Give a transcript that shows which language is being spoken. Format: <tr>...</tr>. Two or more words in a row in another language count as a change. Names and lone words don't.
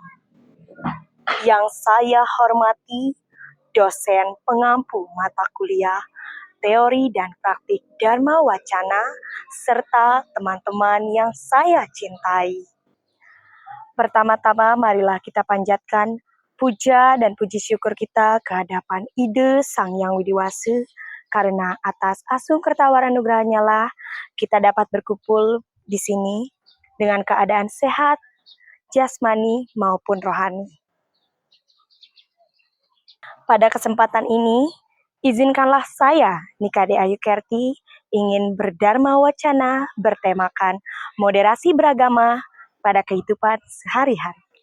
<id>Yang saya hormati, dosen pengampu mata kuliah Teori dan Praktik Dharma Wacana, serta teman-teman yang saya cintai. Pertama-tama marilah kita panjatkan puja dan puji syukur kita ke hadapan Ide Sang Yang Widiwasa, karena atas asung kertawaran nugerahnya lah kita dapat berkumpul di sini dengan keadaan sehat, jasmani maupun rohani. Pada kesempatan ini, izinkanlah saya, Nikade Ayu Kerti, ingin berdharma wacana bertemakan moderasi beragama pada kehidupan sehari-hari.</id>